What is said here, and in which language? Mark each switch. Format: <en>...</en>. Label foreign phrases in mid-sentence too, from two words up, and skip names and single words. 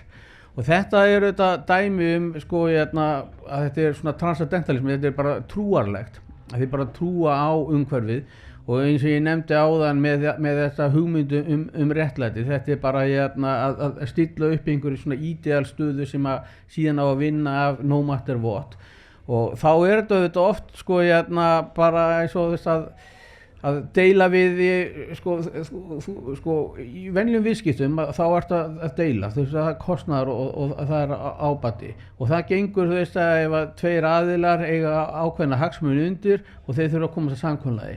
<is>Og þetta þetta dæmi að þetta er svona transcendentalismi, þetta er bara trúarlegt, að þið bara trúa á umhverfið. Og eins og ég nefndi áðan með þetta hugmyndu réttlæti, þetta er bara að stilla upp einhverju svona ídeal stöðu sem að síðan á að vinna af</is> <en>no matter what.</en> <is>Og þá er þetta oft bara eins og þess að deila við í venjulegum viðskiptum þá ertu að deila, þess að það er kostnaður og það er ábati. Og það gengur ef að tveir aðilar eiga ákveðna hagsmuni undir og þeir þurfa að koma til samkomulagi.</is>